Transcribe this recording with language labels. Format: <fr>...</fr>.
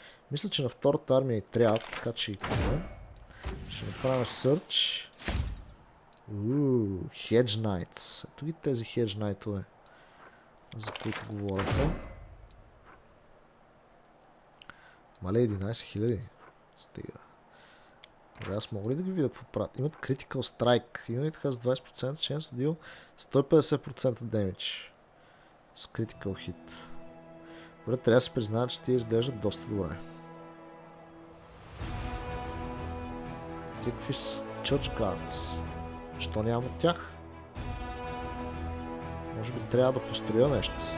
<bg>Мисля, че на втората армия и трябва, така че и купим. Ще направим search.</bg> <en>Hedge Knights.</en> <bg>Ето ги тези Hedge Knight-ове, за които говорите. Мале 11 000. Стига. Добре, аз мога ли да ги видя какво правят? Имат</bg> <en>Critical Strike. Unit has 20% chance to deal 150% damage.</en> <bg>С Critical Hit. Добре, трябва да се призная, че те изглеждат доста добре. Тия какви са? Church Guards. Що нямам от тях? Може би трябва да построя нещо.</bg>